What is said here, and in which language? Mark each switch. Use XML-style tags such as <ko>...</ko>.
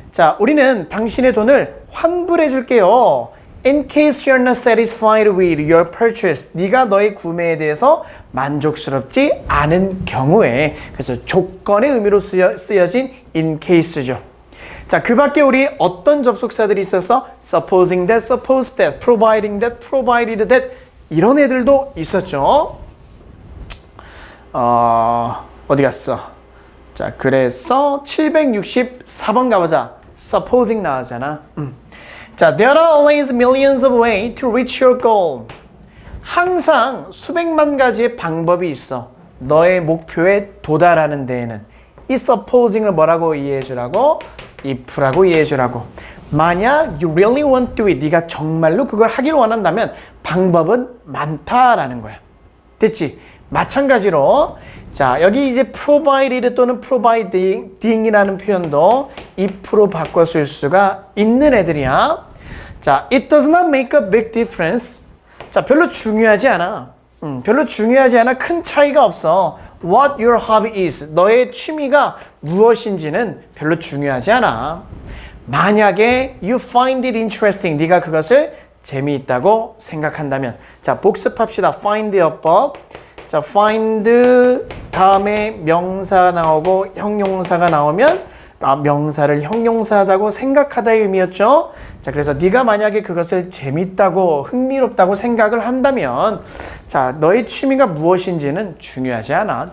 <ko>자, 우리는 당신의 돈을 환불해 줄게요.</ko> <en>In case you're not satisfied with your purchase.</en> <ko>네가 너의 구매에 대해서 만족스럽지 않은 경우에. 그래서 조건의 의미로 쓰여진 in case죠. 자, 그 밖에 우리 어떤 접속사들이 있어서</ko> <en>supposing that, suppose that, providing that, provided that</en> <ko>이런 애들도 있었죠. 어디 갔어? 자, 그래서 764번 가보자. supposing 나오잖아. 자,</ko> <en>there are always millions of ways to reach your goal.</en> <ko>항상 수백만 가지의 방법이 있어. 너의 목표에 도달하는 데에는. 이 supposing을 뭐라고 이해해 주라고? if라고 이해해 주라고. 만약</ko> <en>you really want to it,</en> <ko>네가 정말로 그걸 하길 원한다면 방법은 많다라는 거야. 됐지? 마찬가지로 자, 여기 이제 provided 또는 providing이라는 표현도 if로 바꿔 쓸 수가 있는 애들이야. 자,</ko> <en>it does not make a big difference.</en> <ko>자, 별로 중요하지 않아. 별로 중요하지 않아. 큰 차이가 없어.</ko> <en>What your hobby is.</en> <ko>너의 취미가 무엇인지는 별로 중요하지 않아. 만약에</ko> <en>you find it interesting.</en> <ko>네가 그것을 재미있다고 생각한다면. 자, 복습합시다. find 어법. 자, find 다음에 명사 나오고 형용사가 나오면 명사를 형용사하다고 생각하다의 의미였죠. 자, 그래서 네가 만약에 그것을 재밌다고 흥미롭다고 생각을 한다면 자, 너의 취미가 무엇인지는 중요하지 않아.</ko>